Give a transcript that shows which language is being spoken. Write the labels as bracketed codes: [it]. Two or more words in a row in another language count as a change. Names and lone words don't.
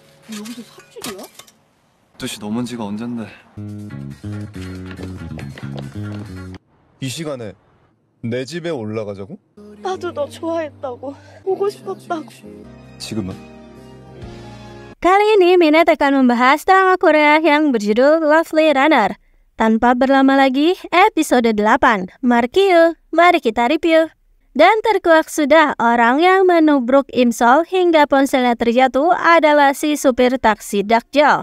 [ko] 여기서 삽질이야? 12시 넘은 지가 언젠데. 이 시간에 내 집에 올라가자고? 나도 너 좋아했다고. 보고 싶었다고. 지금은? [id] Kali ini Minat akan membahas drama Korea yang berjudul Lovely Runner. Tanpa berlama lagi, episode 8. Markiu, mari kita review. Dan terkuak sudah orang yang menubruk Imsol hingga ponselnya terjatuh adalah si supir taksi Dakjol.